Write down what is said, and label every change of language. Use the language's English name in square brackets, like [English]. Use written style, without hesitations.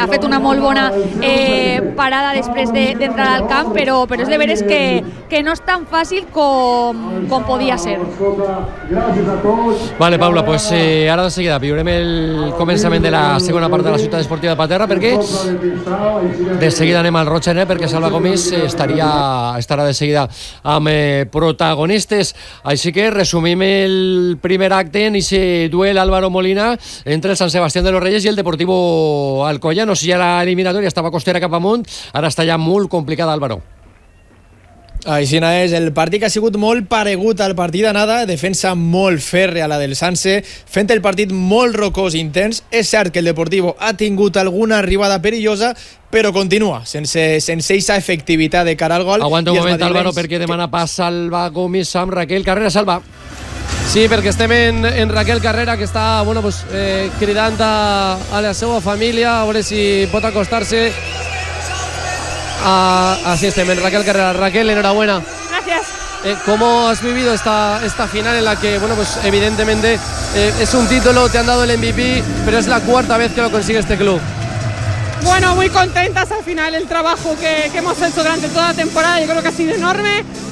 [Catalan] Ha fet una molt bona parada després d'entrar al camp, però és de veres que no és tan fàcil com podia ser. Gràcies a tots. Vale, Paula, pues ara de seguida viurem el començament de la segona part de la Ciutat Esportiva de Paterna, perquè de seguida anem al Rocha, perquè Salva Gomis estarà de seguida amb protagonistes. Així que resumim el primer acte en ese duel Álvaro Molina entre el San Sebastián de los Reyes i el Deportivo Alcoyano. Si ja la eliminatòria estava costera cap amunt, ara està ja molt complicada, Álvaro. Així no és, el partit ha sigut molt paregut al partit d'anada, defensa molt fèrrea a la del Sanse, fent el partit molt rocós i intens. És cert que el Deportivo ha tingut alguna arribada perillosa, però continua sense eixa efectivitat de cara al gol. Aguanta un moment, Álvaro, perquè demana pas Salva Gómez amb Raquel Carrera. Salva. Sí, perquè estem en Raquel Carrera, que està cridant a la seva família, a veure si pot acostar-se. [Spanish] Así es, en Raquel Carrera. Raquel, enhorabuena. Gracias. ¿Cómo has vivido esta final en la que, bueno, pues evidentemente es un título, te han dado el MVP, pero es la cuarta vez que lo consigue este club? Bueno, muy contentas. Al final, el trabajo que hemos hecho durante toda la temporada, yo creo que ha sido enorme.